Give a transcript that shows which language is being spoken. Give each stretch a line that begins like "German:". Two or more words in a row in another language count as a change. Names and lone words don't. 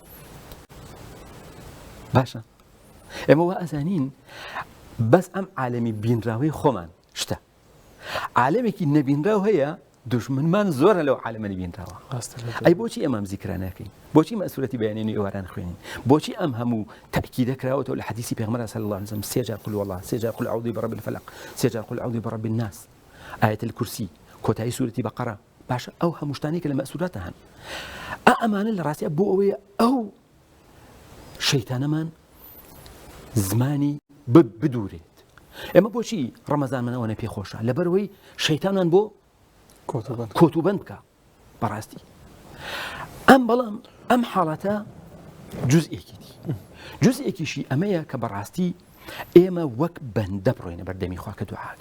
Central Kurdish: باشە ئێمە وا ئەزانین بەس ئەم عالەمی بینراوەی خۆمان شتە عالەمێکی نەبینراو هەیە دژمنمان زۆرە لەو عالەمە نەبینراوە. ئەی بۆچی ئەمام زیکرا ناکەین بۆچی مەسوولەتی بەیانێنی ئێواران خوێنین بۆچی ئەم هەموو تەکید دەکراوەتەوە لە حەدیسی پێغەمبەر
Arabic: صلی الله علیه وسلم
Central Kurdish: 3 جار
Arabic: قل والله
Central Kurdish: 3 جار
Arabic: قل أعوذ برب الفلق
Central Kurdish: 3 جار
Arabic: قل أعوذ برب الناس آية الكرسي
Central Kurdish: کۆتایی سوورەتی بەقەرە باشە ئەو هەموو شتانێک لە مەسوولەتە هەن ئەمانە لە ڕاستیە بۆ ئەوەیە ئەو شەیتانەمان زمانی بدورێت. ئێمە بۆچی ڕەمەزانمانەوە پێخۆشە لەبەرەوەی شەیتانان بۆ کۆتوبەند بکە بەڕاستی بەڵام ئەم حاڵەتە جزئێکیشی ئەمەیە کە بەڕاستی ئێمە وەک بەندە بڕۆینە بەردەمی خوا کە دوعاکەین.